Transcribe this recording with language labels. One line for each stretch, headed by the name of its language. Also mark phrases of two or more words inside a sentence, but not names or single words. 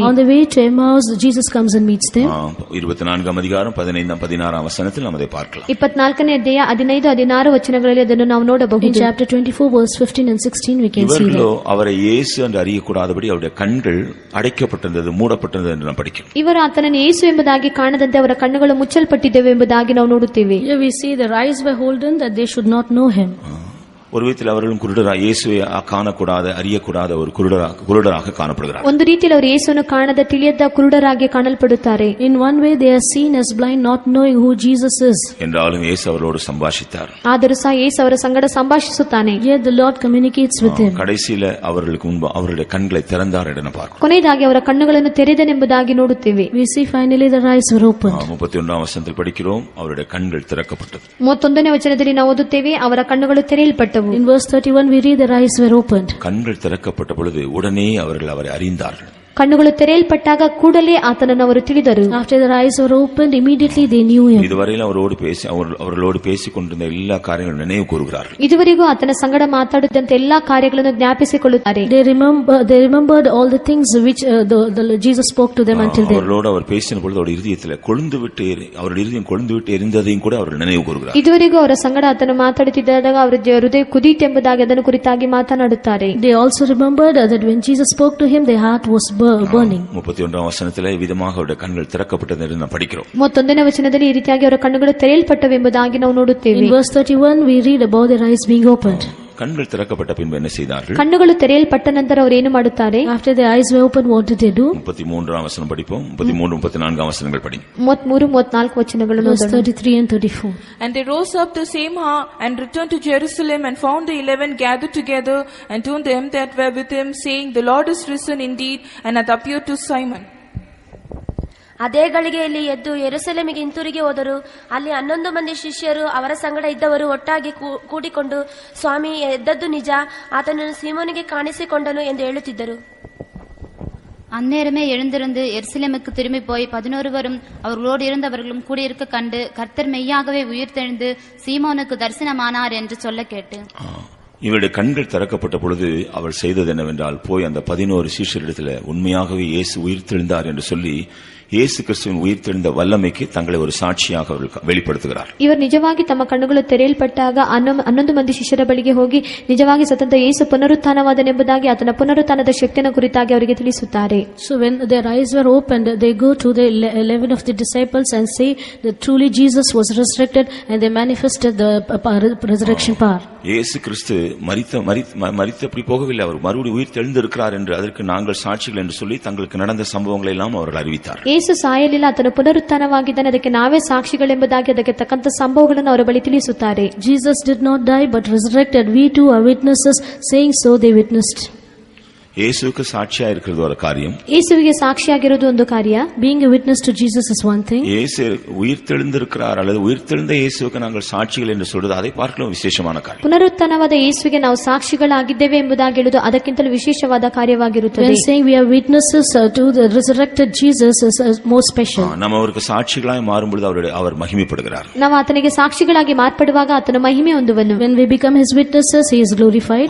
English: On the way to Emmaus, Jesus comes and meets them.
Tamil: 24ஆம் அதிகாரம் 15ஆம் 16ஆம் வசனத்தில் நாம் அதை பார்க்கலாம்.
Kannada: 24ನೇ ಅಧ್ಯಾಯ 15, 16 ವಚನಗಳಲ್ಲಿ ಅದನ್ನು ನಾವು
English: In
Kannada: ನೋಡಬಹುದು.
English: chapter 24, verse 15 and 16, we can see
Tamil: இவர்களோ
English: that.
Tamil: அவரை இயேசு என்று அறியக்கூடாதபடி அவருடைய கண்கள் அடைக்கப்பட்டிருந்தது, மூடப்பட்டிருந்தது என்று நாம் படிக்கிறோம்.
Kannada: ಇವರು ಆತನನ್ನು ಯೇಸು ಎಂಬುದಾಗಿ ಕಾಣದಂತೆ ಅವರ ಕಣ್ಣುಗಳು ಮುಚ್ಚಲ್ಪಟ್ಟಿದ್ದವು ಎಂಬುದಾಗಿ ನಾವು ನೋಡುತ್ತೇವೆ.
English: Here we see their eyes were holden that they should not know him.
Tamil: ஒரு விதத்தில் அவர்களும் குருடராக இயேசுவை காணக்கூடாத அறியக்கூடாத ஒரு குருடராக காணப்படுகிறார்.
Kannada: ಒಂದು ರೀತಿಯಲ್ಲಿ ಅವರು ಯೇಸುವನ್ನು ಕಾಣದ ತಿಳಿಯದ ಕುರುಡರಾಗಿ ಕಾಣಲ್ಪಡುತ್ತಾರೆ.
English: In one way they are seen as blind, not knowing who Jesus is.
Tamil: என்றாலும் இயேசு அவர்களோடு சம்பாஷித்தார்.
Kannada: ಆದರೂ ಸಹ ಯೇಸು ಅವರ ಸಂಗಡ ಸಂಭಾಷಿಸುತ್ತಾನೆ.
English: Yet the Lord communicates with him.
Tamil: கடைசியில அவர்களுக்கு முன்பு அவருடைய கண்களை திறந்தார் என்று பார்க்கிறோம்.
Kannada: ಕೊನೆಯದಾಗಿ ಅವರ ಕಣ್ಣುಗಳನ್ನು ತೆರೆದನೆಂಬುದಾಗಿ ನೋಡುತ್ತೇವೆ.
English: We see finally their eyes were opened.
Tamil: 31ாம் வசனத்தில் படிக்கிறோம், அவருடைய கண்கள் திறக்கப்பட்டது.
Kannada: 31ನೇ ವಚನದಲ್ಲಿ ನಾವು ಓದುತ್ತೇವೆ, ಅವರ ಕಣ್ಣುಗಳು ತೆರೆಯಲ್ಪಟ್ಟವು.
English: In verse 31 we read their eyes were opened.
Tamil: கண்கள் திறக்கப்பட்ட பொழுது உடனே அவர்கள் அவரை அறிந்தார்கள்.
Kannada: ಕಣ್ಣುಗಳು ತೆರೆಯಲ್ಪಟ್ಟಾಗ ಕೂಡಲೇ ಆತನನ್ನು ಅವರು ತಿಳಿದರು.
English: After their eyes were opened, immediately they knew him.
Tamil: இதுவரையில் அவர்களோடு பேசிக் கொண்டிருந்த எல்லா காரியங்களும் நினைவு கூறுகிறார்கள்.
Kannada: ಇದುವರೆಗೂ ಆತನ ಸಂಗಡ ಮಾತಾಡಿದಂತೆ ಎಲ್ಲಾ ಕಾರ್ಯಗಳನ್ನು ಜ್ಞಾಪಿಸಿಕೊಳ್ಳುತ್ತಾರೆ.
English: They remembered all the things which the Jesus spoke to them until then.
Tamil: அவர்களோடு அவர் பேசின பொழுது அவருடைய இதயத்தில் அவருடைய இதயம் கொழுந்து விட்டு எரிந்ததையும் கூட அவர்கள் நினைவு கூறுகிறார்கள்.
Kannada: ಇದುವರೆಗೂ ಅವರ ಸಂಗಡ ಆತನು ಮಾತಾಡುತ್ತಿದ್ದಾಗ ಅವರ ಹೃದಯ ಕುದಿತೆಂಬುದಾಗಿ ಅದನ್ನು ಕುರಿತಾಗಿ ಮಾತನಾಡುತ್ತಾರೆ.
English: They also remembered that when Jesus spoke to him, their heart was burning.
Tamil: 31ாம் வசனத்திலே விதமாக அவருடைய கண்கள் திறக்கப்பட்டது என்று நாம் படிக்கிறோம்.
Kannada: 31ನೇ ವಚನದಲ್ಲಿ ಈ ರೀತಿಯಾಗಿ ಅವರ ಕಣ್ಣುಗಳು ತೆರೆಯಲ್ಪಟ್ಟವೆಂಬುದಾಗಿ ನಾವು ನೋಡುತ್ತೇವೆ.
English: In verse 31 we read about their eyes being opened.
Tamil: கண்கள் திறக்கப்பட்ட பின்பு என்ன செய்தார்கள்?
Kannada: ಕಣ್ಣುಗಳು ತೆರೆಯಲ್ಪಟ್ಟ ನಂತರ ಅವರು ಏನು ಮಾಡುತ್ತಾರೆ?
English: After their eyes were opened, what did they do?
Tamil: 33ாம் வசனம் படிப்போம். 33 34ஆம் வசனங்கள் படி.
Kannada: 33 34 ವಚನಗಳನ್ನು
English: Verse 33 and 34. And they rose up the same hour and returned to Jerusalem and found the 11 gathered together and told them that were with him, saying, The Lord is risen indeed and hath appeared to Simon.
Kannada: ಅದೇ ಗಳಿಗೆಯಲ್ಲಿ ಎದ್ದು ಯೆರೂಸಲೇಮಿಗೆ ಹಿಂತಿರುಗಿ ಹೋದರು. ಅಲ್ಲಿ 11 ಮಂದಿ ಶಿಷ್ಯರು ಅವರ ಸಂಗಡ ಇದ್ದವರು ಒಟ್ಟಾಗಿ ಕೂಡಿಕೊಂಡು, ಸ್ವಾಮಿ ಎದ್ದದ್ದು ನಿಜ, ಆತನನ್ನು ಸೀಮೋನಿಗೆ ಕಾಣಿಸಿಕೊಂಡನು ಎಂದು ಹೇಳುತ್ತಿದ್ದರು.
Tamil: அந்நேரமே எழுந்திருந்து எருசலேமுக்கு திரும்பி போய் 11 அவர்களோடு இருந்தவர்களும் கூடியிருக்க கண்டு, கர்த்தர் மெய்யாகவே உயிர்த்தெழுந்து சீமோனுக்கு தரிசனமானார் என்று சொல்ல கேட்டு. இவருடைய கண்கள் திறக்கப்பட்ட பொழுது அவள் செய்தது என்னவென்றால், போய் அந்த 11 சீஷரிடத்தில் உண்மையாகவே இயேசு உயிர்த்தெழுந்தார் என்று சொல்லி இயேசு கிறிஸ்துவின் உயிர்த்தெழுந்த வல்லமைக்கு தங்களை ஒரு சாட்சியாக அவர்கள் வெளிப்படுத்துகிறார்.
Kannada: ಇವರು ನಿಜವಾಗಿ ತಮ್ಮ ಕಣ್ಣುಗಳು ತೆರೆಯಲ್ಪಟ್ಟಾಗ 11 ಮಂದಿ ಶಿಷ್ಯರ ಬಳಿಗೆ ಹೋಗಿ ನಿಜವಾಗಿ ಸ್ವತಂತ್ರ ಯೇಸು ಪುನರುತ್ಥಾನವಾದನೆಂಬುದಾಗಿ ಆತನ ಪುನರುತ್ಥಾನದ ಶಕ್ತಿಯನ್ನು ಕುರಿತಾಗಿ ಅವರಿಗೆ ತಿಳಿಸುತ್ತಾರೆ.
English: So when their eyes were opened, they go to the 11 of the disciples and say that truly Jesus was resurrected, and they manifested the resurrection power.
Tamil: இயேசு கிறிஸ்து மரித்தபடி போகவில்லை, அவர் மறுபடியும் உயிர்த்தெழுந்திருக்கிறார் என்று அதற்கு நாங்கள் சாட்சிகள் என்று சொல்லி தங்களுக்கு நடந்த சம்பவங்களை எல்லாம் அவர்கள் அறிவித்தார்.
Kannada: ಯೇಸು ಸಾಯಲಿಲ್ಲ, ಆತನು ಪುನರುತ್ಥಾನವಾಗಿದ್ದಾನೆ, ಅದಕ್ಕೆ ನಾವೇ ಸಾಕ್ಷಿಗಳೆಂಬುದಾಗಿ ಅದಕ್ಕೆ ತಕ್ಕಂತ ಸಂಭವಗಳನ್ನು ಅವರ ಬಳಿ ತಿಳಿಸುತ್ತಾರೆ.
English: Jesus did not die but resurrected. We too are witnesses, saying so they witnessed.
Tamil: இயேசுவுக்கு சாட்சியா இருக்கிறது ஒரு காரியம்.
Kannada: ಯೇಸುವಿಗೆ ಸಾಕ್ಷಿಯಾಗಿರುವುದು ಒಂದು ಕಾರ್ಯ.
English: Being a witness to Jesus is one thing.
Tamil: இயேசு உயிர்த்தெழுந்திருக்கிறார் அல்லது உயிர்த்தெழுந்த இயேசுவுக்கு நாங்கள் சாட்சிகள் என்று சொல்றது அதை பார்க்கலாம் விசேஷமான காரியம்.
Kannada: ಪುನರುತ್ಥಾನವಾದ ಯೇಸುವಿಗೆ ನಾವು ಸಾಕ್ಷಿಗಳಾಗಿದ್ದೇವೆ ಎಂಬುದಾಗಿ ಹೇಳುವುದು ಅದಕ್ಕಿಂತಲೂ ವಿಶೇಷವಾದ ಕಾರ್ಯವಾಗಿರುತ್ತದೆ.
English: When saying we are witnesses to the resurrected Jesus is more special.
Tamil: நம்ம அவருக்கு சாட்சிகளாய் மாறும்பொழுது அவர் மகிமைப்படுகிறார்.
Kannada: ನಾವು ಆತನಿಗೆ ಸಾಕ್ಷಿಗಳಾಗಿ ಮಾರ್ಪಡುವಾಗ ಆತನ ಮಹಿಮೆ ಹೊಂದುವನು.
English: When we become his witnesses, he is glorified.